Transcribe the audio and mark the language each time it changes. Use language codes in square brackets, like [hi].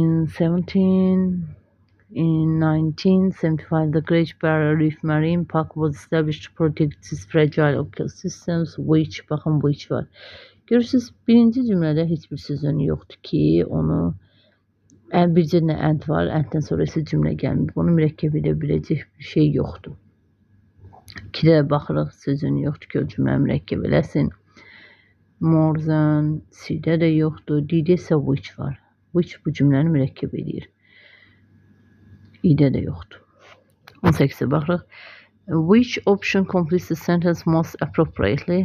[en] In 1975, the Great Barrier Reef Marine Park was established to protect its fragile ecosystems, which, [az] baxın, which var. Görürsünüz, birinci cümlədə heç bir sözünü yoxdur ki, onu bircə nə ənd var, ənddən sonra isə cümlə gəlmir. Bunu mürəkkəb edə biləcək bir şey yoxdur. 2-də baxırıq, sözünü yoxdur ki, o cümlə mürəkkəb eləsin. More than, C-də də yoxdur, D-də isə which var. Which bu cümləni mürəkkəb edir. İ-də də yoxdur. 18-ə baxırıq. [en] Which option completes the sentence most appropriately?